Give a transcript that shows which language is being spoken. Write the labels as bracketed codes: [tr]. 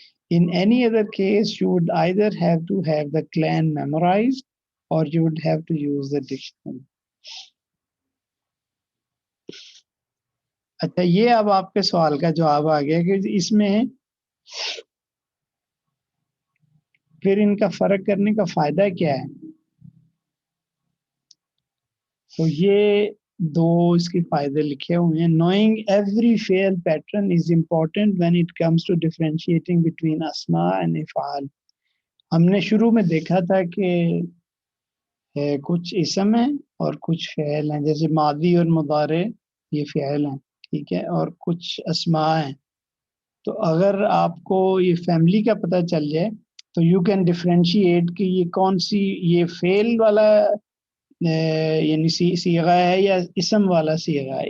[en] In any other case, you would either have to have the clan memorized or you would have to use the dictionary. [ur] اچھا، یہ اب آپ کے سوال کا جواب آ گیا کہ اس میں پھر ان کا فرق کرنے کا فائدہ کیا ہے. تو یہ 2 اس کے فائدے لکھے ہوئے ہیں. [en] Knowing every fail pattern is important when it comes to differentiating between asma and afaal. [ur] ہم نے شروع میں دیکھا تھا کہ کچھ اسم ہیں اور کچھ فعل ہیں، جیسے ماضی اور مضارع یہ فعل ہیں، ٹھیک ہے، اور کچھ اسماء ہیں. تو اگر آپ کو یہ فیملی کا پتہ چل جائے تو [en] you can differentiate [ur] کہ یہ کون سی، یہ فعل والا یعنی صیغہ ہے یا اسم والا صیغہ ہے.